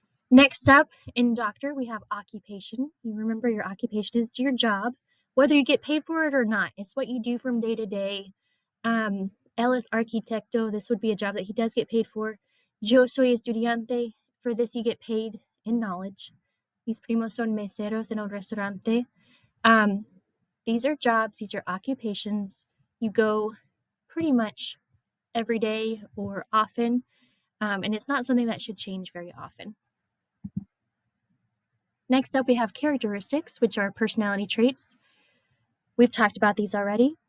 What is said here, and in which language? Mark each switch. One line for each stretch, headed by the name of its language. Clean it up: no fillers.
English: Next up, in doctor, we have occupation. You remember your occupation is your job, whether you get paid for it or not. It's what you do from day to day.
Spanish: Él es arquitecto.
English: This would be a job that he does get paid for.
Spanish: Yo soy estudiante.
English: For this, you get paid in knowledge.
Spanish: Mis primos son meseros en el restaurante.
English: These are jobs. These are occupations. You go pretty much every day or often, and it's not something that should change very often. Next up, we have characteristics, which are personality traits. We've talked about these already.